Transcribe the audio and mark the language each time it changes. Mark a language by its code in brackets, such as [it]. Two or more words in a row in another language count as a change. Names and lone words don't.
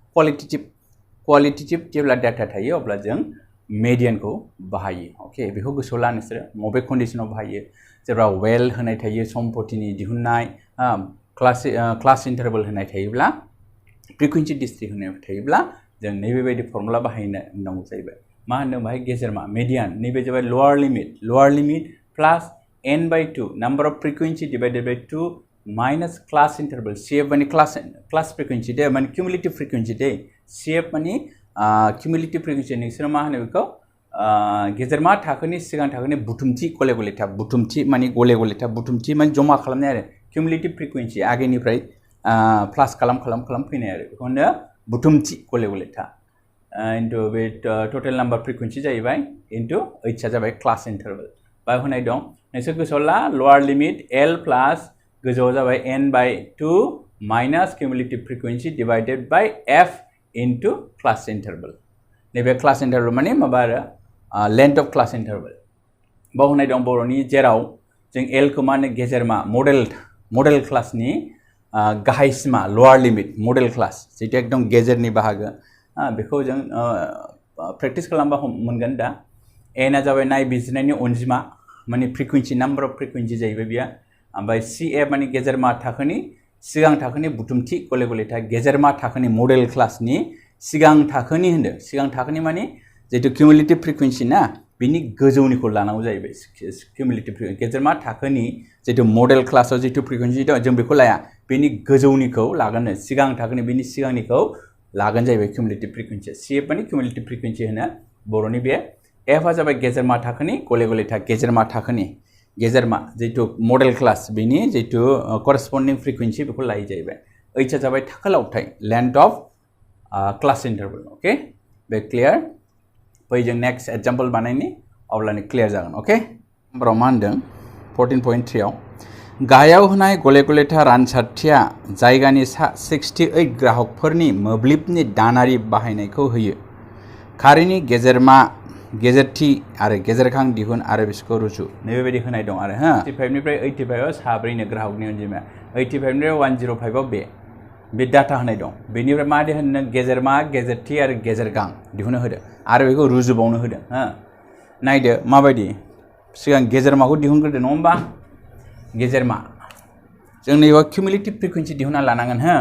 [brx] क्वालिटेटिव जेब्ला डाटा थायो अब्ला जों मेडियनखौ बाहायो अके बेखौ गोसोआव ला नोंसोरो मबे कन्डिशनाव बाहायो जेब्ला वेल होनाय थायो सम्पतिनि दिहुननाय [en] class interval [brx] होनाय थायोब्ला [en] frequency distribution [brx] होनाय थायोब्ला जों नैबेबायदि फर्मुला बाहायनो नांगौ जाहैबाय मा होनो बाहाय गेजेरमा मेडियान नैबे जाबाय [en] lower limit plus n/2 number of frequency divided by 2 minus class interval CF [brx] माने [en] class frequency [brx] दे माने [en] cumulative frequency [brx] दे CF माने [en] cumulative frequency [brx] नोंसोर मा होनो बेखौ गेजेरमा थाखोनि सिगां थाखोनि बुथुमथि गले-गलेथा बुथुमथि माने गले-गलेथा बुथुमथि माने जमा खालामनाय आरो [en] cumulative frequency [brx] आगेनिफ्राय प्लास खालाम फैनाय आरो बेखौनो बुथुमथि गले-गलेथा इनटु बे [en] total number frequency [brx] जाहैबाय इनटु h आ जाबाय [en] class interval [brx] बाय होनाय दं नोंसोर गोसोआव ला [en] lower limit l plus [brx] गोजौआव जाबाय [en] n/2 minus cumulative frequency divided by f into class interval [brx] नैबे [en] class interval [brx] माने माबा आरो लेंथ [en] of class interval [brx] बाव होनाय दं बर'नि जेराव जों l खौ माने गेजेरमा मडेल क्लासनि गाहायसिमा [en] lower limit modal class [brx] जितु एकदम गेजेरनि बाहागो बेखौ जों प्रेक्टिस खालामबा मोनगोन दा n आ जाबाय नायबिजिरनायनि अनजिमा माने फ्रिक्वेंसी [en] number of frequency [brx] जाहैबाय बियो ओमफ्राय CF माने गेजेरमा थाखोनि सिगां थाखोनि बुथुमथि गले-गलेथा गेजेरमा थाखोनि मडेल क्लासनि सिगां थाखोनि माने जितु [en] cumulative frequency [brx] ना बिनि गोजौनिखौ लानांगौ जाहैबाय क्यूमुलेटिव गेजेरमा थाखोनि जितु मडेल क्लासाव जितु फ्रिक्वेंसी दं जों बेखौ लाया बेनि गोजौनिखौ लागोन सिगां थाखोनि बिनि सिगांनिखौ लागोन जाहैबाय [en] cumulative frequency CF [brx] माने [en] cumulative frequency [brx] होनो बर'नि बे F आ जाबाय गेजेरमा थाखोनि गले-गलेथा गेजेरमा जितु [en] modal class [brx] बिनि जितु [en] corresponding frequency [brx] बेखौ लायो जाहैबाय h आ जाबाय थाखो लावथाय [en] length of class interval okay [brx] बे क्लियर फै जों नेक्स्ट एग्जांपल बानायनि अब्लानो क्लियर जागोन ओके नम्बराव मा होनदों 14.3 आव गाहायाव होनाय गले गलेथा रानसारथिया जायगानि सा 68 ग्राहकफोरनि मोब्लिबनि दानारि बाहायनायखौ होयो खारिनि गेजेरमा गेजेरथि आरो गेजेरखां दिहुन आरो बिसोरखौ रुजु नैबेबायदि होनाय दं आरो 85 निफ्राय 85 आव साब्रैनो ग्राहकनि अनजिमाया 85 निफ्राय 105 आव बे डाटा होनाय दं बेनिफ्राय मा होनो गेजेरमा गेजेरथि आरो गेजेरगां दिहुननो होदो आरो बेखौ रुजुबावनो होदो नायदो माबायदि सिगां गेजेरमाखौ दिहुनग्रोदो नङा होमबा गेजेरमा जों नैबेयाव [en] cumulative frequency [brx] दिहुनना लानांगोन